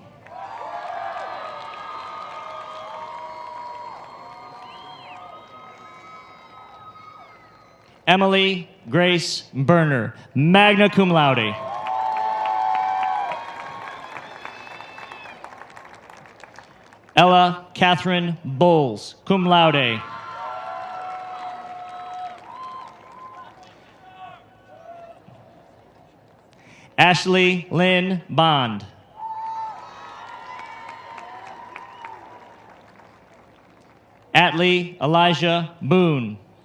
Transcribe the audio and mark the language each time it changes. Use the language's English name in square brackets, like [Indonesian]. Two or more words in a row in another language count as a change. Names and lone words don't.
[English] Emily Grace Berner, [Latin] magna cum laude. [English] Ella Catherine Bowles, [Latin] cum laude. [English] Ashley Lynn Bond. Atlee Elijah Boone.